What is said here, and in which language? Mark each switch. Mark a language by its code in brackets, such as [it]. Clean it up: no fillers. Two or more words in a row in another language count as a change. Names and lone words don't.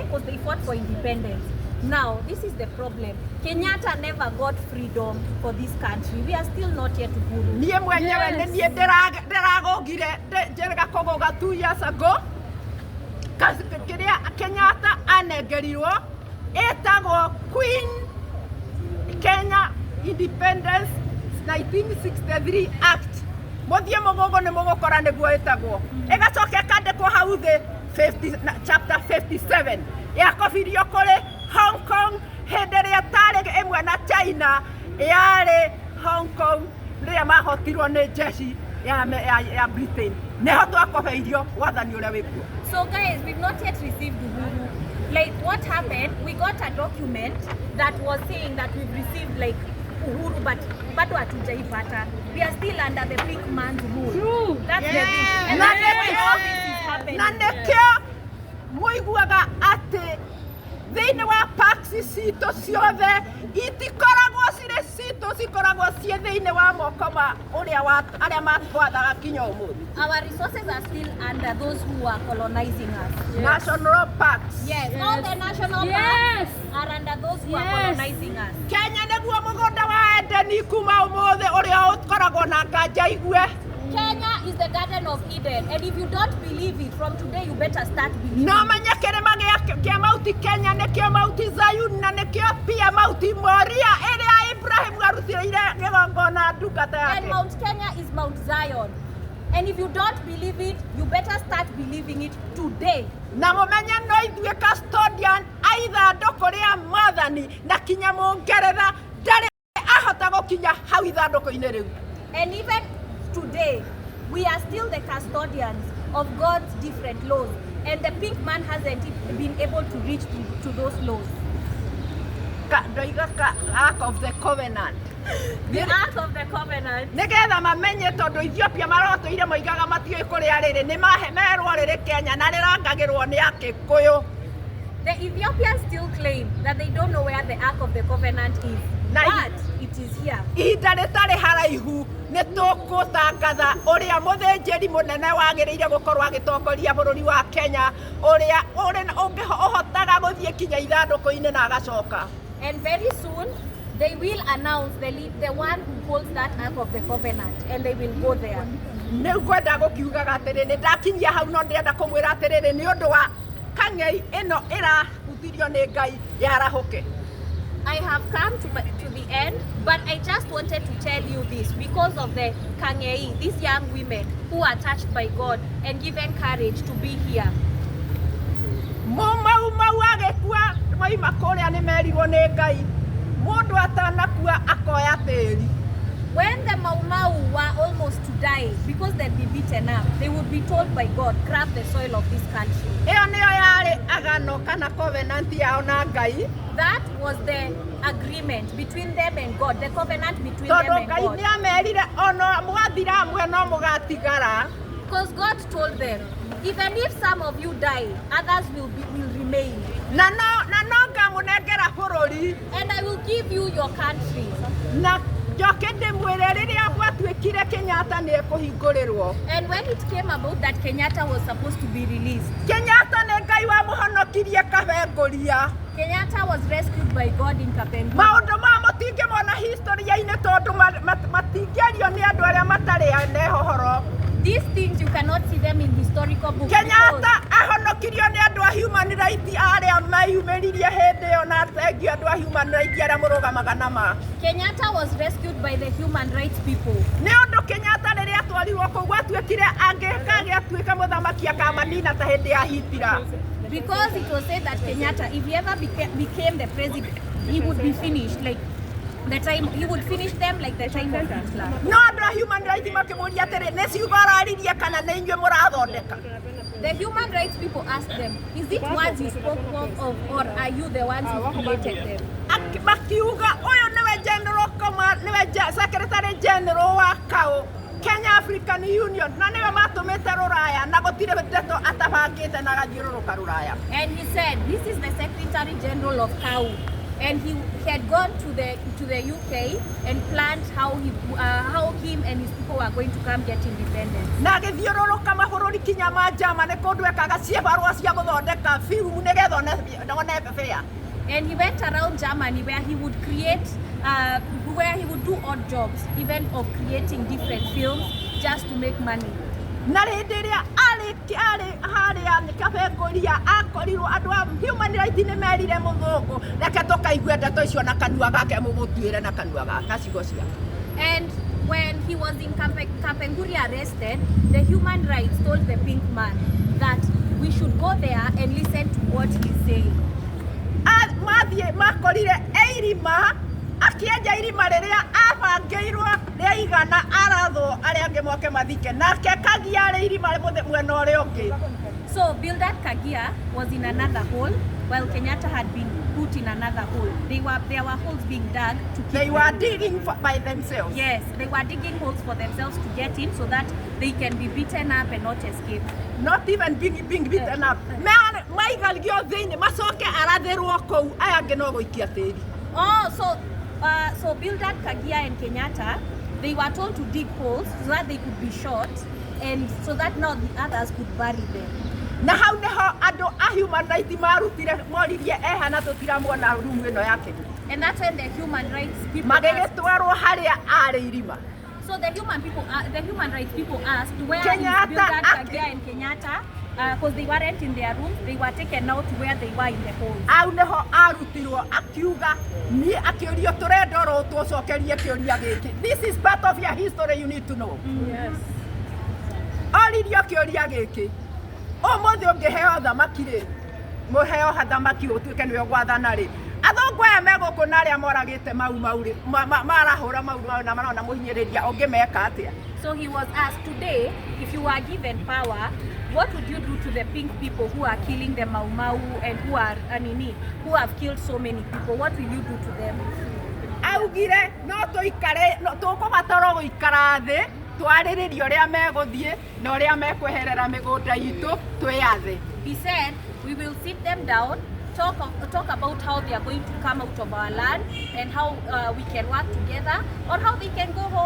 [en] Because they fought for independence. Now, this is the problem. Kenyatta never got freedom for this country. We are still not yet to Uhuru. [ki] Niĩ mwenyewe nĩ niĩ ndĩragogire njĩrĩga kũgoga [en] 2 years ago. [ki] Kĩrĩa Kenyatta anengerirwo ĩtagwo Queen Kenya Independence 1963 Act. Mũthiĩ mũgogo nĩ mũgũkora nĩguo ĩtagwo. Ĩgacoka ĩkandĩkwo hau thĩ chapter 57 yakobirio kũrĩ Hong Kong hĩndĩ ĩrĩa tarĩ ĩmwe na China yarĩ Hong Kong rĩrĩa mahotirwo nĩ jeshi ya Britain. Nĩho twakobeirio wathani ũrĩa wĩkuo. [en] So guys, we've not yet received Uhuru. Like what happened, we got a document that was saying that we've received like Uhuru, but [sw] bado hatujaipata. [en] We are still under the big man's rule. True. That's the thing. And that's why all this is happening. [ki] Na nĩkĩo mũiguaga atĩ thĩinĩ wa parks citũ ciothe itikoragwo cirĩ citũ cikoragwo ciĩ thĩinĩ wa moko ma arĩa matwathaga kinya ũmũthĩ. [en] Our resources are still under those who are colonizing us. Yes. National parks. Yes, all the national parks are under those who are colonizing us. [ki] Kenya nĩguo mũgũnda wa Edeni kuma ũmũthĩ ũrĩa ũkoragwo na nganja igue. [en] Kenya is the Garden of Eden, and if you don't believe it, from today you better start believing. [ki] No menye kĩrĩma gĩa Mount Kenya nĩkĩo Mount Zion na nĩkĩo pia Mount Moria ĩrĩa Ibrahim arutĩire gĩgongona ndungata yake. [en] And Mount Kenya is Mount Zion. And if you don't believe it, you better start believing it today. [ki] Na mũmenye no ithuĩ custodian a ithandũkũ rĩa Mwathani na kinya Mũngeretha ndarĩ ahota gũkinya hau ithandũkũ-inĩ rĩu. [en] And even today, we are still the custodians of God's different laws, and the pink man hasn't been able to reach to those laws. The Ark of the Covenant. The Ark of the Covenant. [ki] Nĩgetha mamenye tondũ Ethiopia marotũire moigaga matiũĩ kũrĩa rĩrĩ nĩ merwo rĩrĩ Kenya na rĩrangagĩrwo nĩ Akĩkũyũ. [en] The Ethiopians still claim that they don't know where the Ark of the Covenant is, but it is here. [ki] Ihinda rĩtarĩ haraihu nĩ tũgũtangatha ũrĩa mũthĩnjĩri mũnene wagĩrĩire gũkorwo agĩtongoria bũrũri wa Kenya ũrĩa ũhotaga gũthiĩ kinya ithandũkũ-inĩ na agacoka. [en] And very soon they will announce the one who holds that Ark of the Covenant, and they will go there. [ki] Nĩu kwenda gũkiugaga atĩrĩ nĩ ndakinyia hau no ndĩrenda kũmwĩra atĩrĩrĩ nĩ ũndũ wa kang'ei ĩno ĩrahuthirio nĩ Ngai yarahũke. [en] I have come to the end, but I just wanted to tell you this because of the Kang'ei, these young women who are touched by God and given courage to be here. [ki] Mau agĩkua maima kũrĩa nĩ merirwo nĩ Ngai mũndũ atanakua akoya tĩri. [en] When the Mau Mau were almost to die because they'd be beaten up, they would be told by God, grab the soil of this country. [ki] Ĩyo nĩyo yarĩ agano kana covenant yao na Ngai. [en] That was the agreement between them and God, the covenant between them and God. [ki] Tondũ Ngai nĩamerire ona mwathira amwe no mũgatigara. [en] Because God told them, even if some of you die, others will remain. [ki] Na no ngamunengera bururi. [en] And I will give you your country. [ki] Na joke ndimwire riria gwatuikire Kenyatta ni ekuhingurirwo. [en] And when it came about that Kenyatta was supposed to be released, [ki] Kenyatta ne Ngai wa muhonokirie Kabenguria. [en] Kenyatta was rescued by God in Kapenguria. [ki] Maundu ma mutingimona historia-ini tondu matingerio ni andu aria matari nehohoro. [en] These things, you cannot see them in historical books. [ki] Kenyatta ahonokirio ni andu a [en] human rights [ki] aria mayumiririe hindi yo na thengi andu a [en] human rights [ki] aria murugamaga nama. [en] Kenyatta was rescued by the human rights people. [ki] Ni undu Kenyatta riria atwarirwo kou gwatuikire angĩtuĩka mũthamaki akamanina ta hindi ya Hitler. [en] Because it was said that Kenyatta, if he ever became the president, he would be finished like the time, he would finish them like the time of Hitler. [ki] No andu a [en] human rights [ki] makimuria atiri ni ciugo araririe kana ni inyuĩ mũrathondeka. [en] The human rights people asked them, is it words you spoke of or are you the ones who created them? [ki] Makiuga uyu niwe [en] General Command, [ki] niwe [en] Secretary General [ki] wa KAU, Kenya African Union, na niwe matumite Ruraya na gutire ndeto atabangite na gathiũrũrũka Ruraya. [en] And he said, this is the Secretary General of KAU. And he had gone to the UK and planned how him and his people were going to come get independence. [ki] Na githiũrũrũka mabũrũri kinya ma Germany kundu ekaga ciĩbarũa cia gũthondeka film nigetha one fair. [en] And he went around Germany where he would create, where he would do odd jobs, even of creating different films just to make money. [ki] Na hĩndĩ ĩrĩa arĩ harĩa Kabenguria akorirwo andũ a [en] human rights [ki] nĩ merire mũthũngũ reke tũkaigue ndeto icio na kanua gake mũmũtuĩre na kanua gake ciugo ciake. [en] And when he was in Kapenguria arrested, the human rights told the pink man that we should go there and listen to what he's saying. [ki] Mathiĩ makorire irima akienja irima rĩrĩa abangĩirwo rĩaigana arathwo arĩa angĩ moke mathike nake Kagia arĩ irima mwena ũrĩa ũngĩ. [en] So Bildad Kagia was in another hole while Kenyatta had been put in another hole. There were holes being dug to keep They were digging by themselves. Yes, they were digging holes for themselves to get in so that they can be beaten up and not escape. Not even being beaten up. [ki] Maigalgio thĩinĩ macoke aratherwo kou aya angĩ no gũikia tĩri. [en] Oh, so Bildad Kagia and Kenyatta, they were told to dig holes so that they could be shot and so that now the others could bury them. [ki] Na hau niho andu a [en] human rights [ki] marutire moririe ehana tutiramwona rumu ĩno yake. [en] And that's when the human rights people [ki] magĩgĩtwarwo harĩa arĩ irima. [en] So the human rights people asked where Kenyatta, is Bildad Kagia and Kenyatta because they weren't in their rooms, they were taken out to where they were in the holes. [ki] Au niho arutirwo akiuga ni akĩũrio tũrenda ro tũcokerie kĩũria gĩkĩ. [en] This is part of your history you need to know. Yes. [ki] Oririo kĩũria gĩkĩ. Ũmũthĩ ũngĩheo thamaki rĩ, mũheo thamaki ũtuĩke nĩwe gwathana rĩ. Athũngũ aya megũkũ na arĩa moragĩte mau rĩ, marahũra mau na marona mũhinyĩrĩria ũngĩmeka atĩa. [en] So he was asked today, if you were given power, what would you do to the pink people who are killing the Mau Mau and who have killed so many people? What will you do to them? [ki] Augire no tũikare tũkũbatara gũikara thĩ twarĩrĩrie ũrĩa megũthiĩ na ũrĩa mekweherera mĩgũnda itũ twĩyathe. [en] He said we will sit them down, talk about how they are going to come out of our land and how we can work together or how they can go home.